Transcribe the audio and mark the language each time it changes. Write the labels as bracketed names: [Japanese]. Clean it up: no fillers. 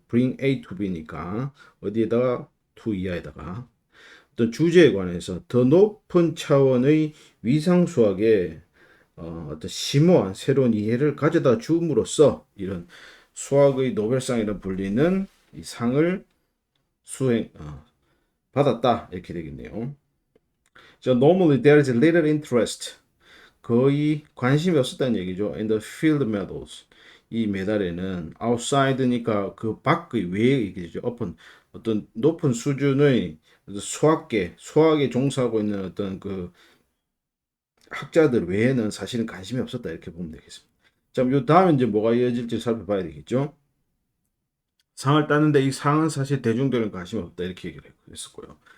[English] bring A to B [Korean] 니까 어디에다가 to 이하에다가 어떤 주제에 관해서 더 높은 차원의 위상 수학에 어떤 심오한 새로운 이해를 가져다 줌으로써 이런 수학의 노벨상이라 불리는 이 상을 수행 받았다 이렇게 되겠네요. [English] So normally there is little interest [Korean] 거의 관심이 없었다는 얘기죠. [English] In the field medals. [Korean] 이 메달에는 [English] outside [Korean] 니까 그 밖의 외의 얘기죠. 어떤 높은 수준의 수학에 종사하고 있는 어떤 그 학자들 외에는 사실은 관심이 없었다 이렇게 보면 되겠습니다. 자, 요 다음에 이제 뭐가 이어질지 살펴봐야 되겠죠. 상을 따는데 이 상은 사실 대중들은 관심이 없다 이렇게 얘기를 했었고요.